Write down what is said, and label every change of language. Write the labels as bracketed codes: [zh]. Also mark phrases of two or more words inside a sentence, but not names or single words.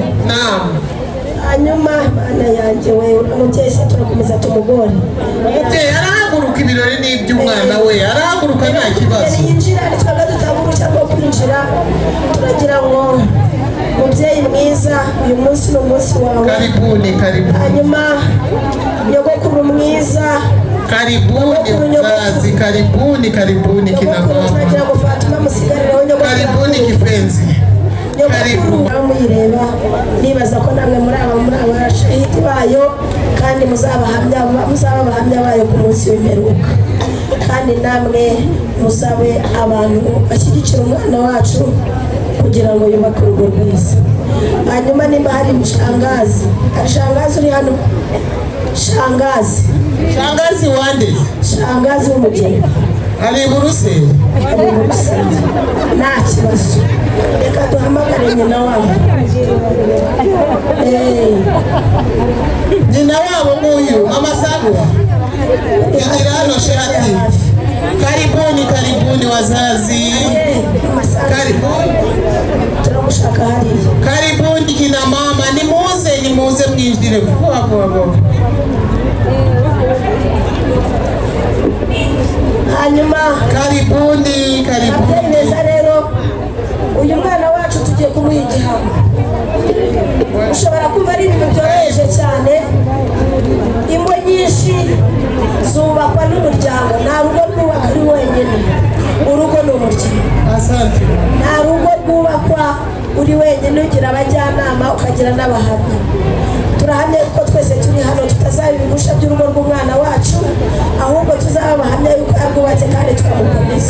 [rw] Hanyuma Mana yanjye we umubyeyi se turakomeza tumugore umubyeyi arahaguruka ibirori n'iby'umwana we arahaguruka nta kibazo yinjira twaga dutangura cyangwa kwinjira turagira ngo umubyeyi mwiza uyu munsi ni umunsi wawe karibuni hanyuma nyogokuru mwiza [sw] karibuni mzazi karibuni kina mama [rw] turagira ngo Fatima musigareho nyogokuru [sw] karibuni kipenzi karibu [rw] muyireba nibaza ko namwe muri abashahidi bayo kandi muzabahamya bayo ku munsi w'imperuka kandi namwe musabe abantu bashyigikira umwana wacu kugira ngo yubake urugo rwiza. Hanyuma nimba hari shangazi uri hano shangazi wande shangazi w'umugeni ari Buruseli nta kibazo reka duhamagare nyina wabo nyina wabo nguyu mama Sagwa igira hano shati [sw] karibuni wazazi [rw] turamushaka hariya [sw] karibuni kina mama [rw] nimuze mwinjire vuba hanyuma karibuni neza rero uyu mwana wacu tugiye kumuha igihano ushobora kumva ari ibintu byoroheje cyane ingo nyinshi zubakwa n'umuryango nta rugo rwubaka ari wenyine urugo ni umuryango nta rugo rwubakwa uri wenyine ugira abajyanama ukagira n'abahamya turahamya yuko twese turi hano tutazaba ibigusha by'urugo rw'umwana wacu, ahubwo tuzaba abahamya yuko yarwubatse kandi tukamukomeza.